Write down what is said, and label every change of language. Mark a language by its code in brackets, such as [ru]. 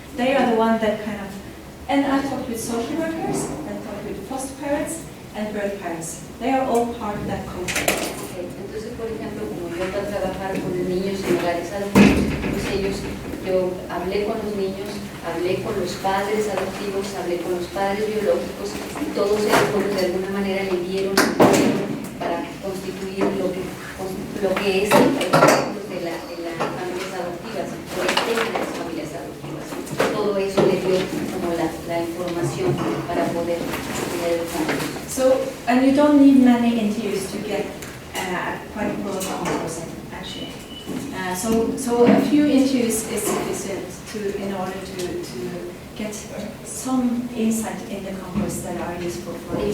[en] They are the one that and I talked with social workers, I talked with foster parents and birth parents. They are all part of that concourse. Okay. [es] Entonces, por ejemplo, como yo para trabajar con los niños en hogares adoptivos, pues yo hablé con los niños, hablé con los padres adoptivos, hablé con los padres biológicos y todos ellos de alguna manera le dieron para constituir lo que es el concepto de las familias adoptivas, el tema de las familias adoptivas. Todo eso le dio como la información para poder tener el concepto. [en] So, and you don't need many interviews to get quite a broad concourse actually. So a few interviews is sufficient in order to get some insight in the concourse that are useful for you.